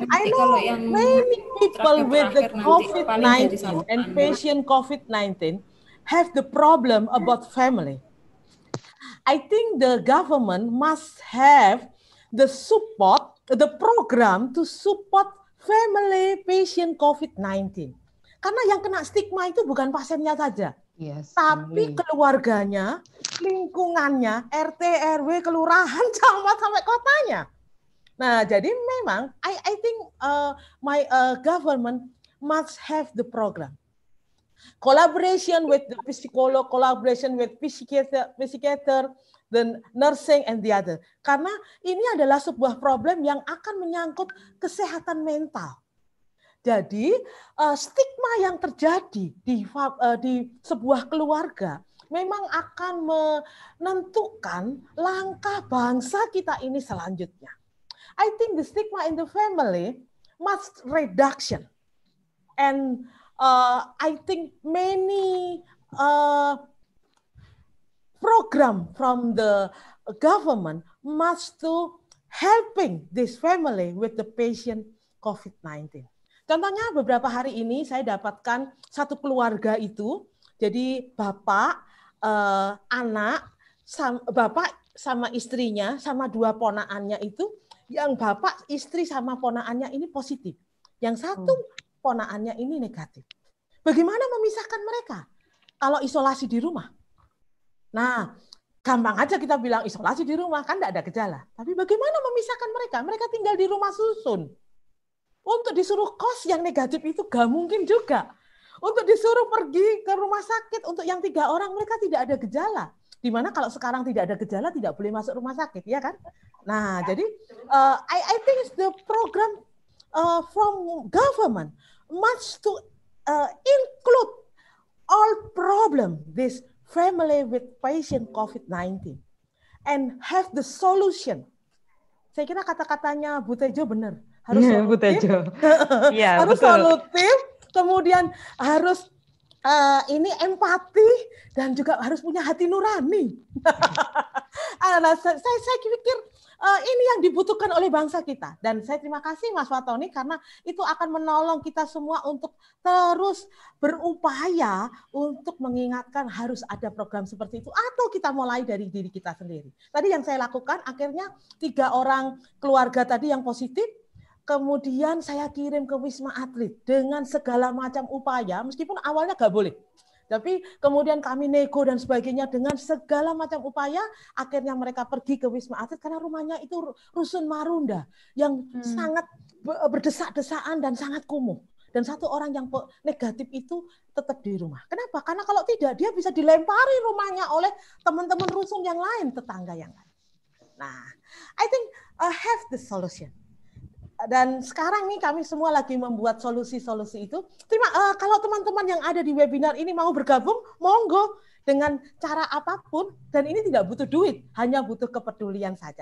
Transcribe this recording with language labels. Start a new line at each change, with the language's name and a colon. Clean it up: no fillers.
English: I know many people with the COVID-19 and patient COVID-19 have the problem about family. I think the government must have the support, the program to support family patient COVID-19.
Indonesian: Karena yang kena stigma itu bukan pasiennya saja, tapi keluarganya, lingkungannya, RT, RW, kelurahan, camat sampai kotanya. Nah, jadi memang
English: I think my government must have the program. Collaboration with the psycholog, collaboration with psychiater, the nursing and the other.
Indonesian: Karena ini adalah sebuah problem yang akan menyangkut kesehatan mental. Jadi stigma yang terjadi di sebuah keluarga memang akan menentukan langkah bangsa kita ini selanjutnya.
English: I think the stigma in the family must reduction. And I think many program from the government must to helping this family with the patient COVID-19.
Indonesian: Contohnya beberapa hari ini saya dapatkan satu keluarga itu, jadi bapak, anak, bapak sama istrinya, sama dua ponaannya itu, yang bapak, istri sama ponaannya ini positif. Yang satu ponaannya ini negatif. Bagaimana memisahkan mereka? Kalau isolasi di rumah. Nah, gampang aja kita bilang isolasi di rumah, kan tidak ada gejala. Tapi bagaimana memisahkan mereka? Mereka tinggal di rumah susun. Untuk disuruh kos yang negatif itu gak mungkin juga. Untuk disuruh pergi ke rumah sakit, untuk yang 3 orang mereka tidak ada gejala. Dimana kalau sekarang tidak ada gejala, tidak boleh masuk rumah sakit, ya kan? Nah, jadi
English: I think the program from government must to include all problem this family with patient COVID-19 and have the solution.
Indonesian: Saya kira kata-katanya Bu Tejo benar, harus solutif, ya, harus betul. solutif, kemudian harus ini empati dan juga harus punya hati nurani. Saya pikir ini yang dibutuhkan oleh bangsa kita. Dan saya terima kasih Mas Fatoni karena itu akan menolong kita semua untuk terus berupaya untuk mengingatkan harus ada program seperti itu atau kita mulai dari diri kita sendiri. Tadi yang saya lakukan akhirnya 3 orang keluarga tadi yang positif, kemudian saya kirim ke Wisma Atlet dengan segala macam upaya, meskipun awalnya nggak boleh. Tapi kemudian kami nego dan sebagainya dengan segala macam upaya, akhirnya mereka pergi ke Wisma Atlet karena rumahnya itu rusun Marunda yang sangat berdesak-desaan dan sangat kumuh. Dan 1 orang yang negatif itu tetap di rumah. Kenapa? Karena kalau tidak, dia bisa dilempari rumahnya oleh teman-teman rusun yang lain, tetangga yang lain.
English: Nah, I think have the solution.
Indonesian: Dan sekarang nih kami semua lagi membuat solusi-solusi itu. Kalau teman-teman yang ada di webinar ini mau bergabung, monggo dengan cara apapun. Dan ini tidak butuh duit, hanya butuh kepedulian saja.